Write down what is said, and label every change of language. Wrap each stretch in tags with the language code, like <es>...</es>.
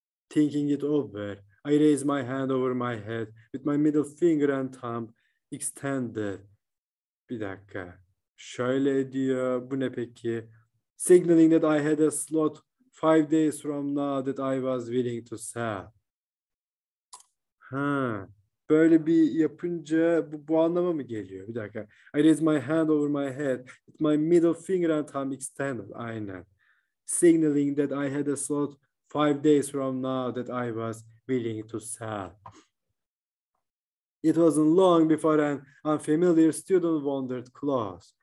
<en>Thinking it over, I raised my hand over my head with my middle finger and thumb extended.</en> <tr>Bir dakika. Şöyle diyor. Bu ne peki?</tr> <en>Signaling that I had a slot 5 days from now that I was willing to sell. Ha.</en> <tr>Böyle bir yapınca bu anlama mı geliyor? Bir dakika.</tr> <en>I raised my hand over my head with my middle finger and thumb extended. Aynen. Signaling that I had a slot 5 days from now that I was willing to sell. It wasn't long before an unfamiliar student wandered close.</en>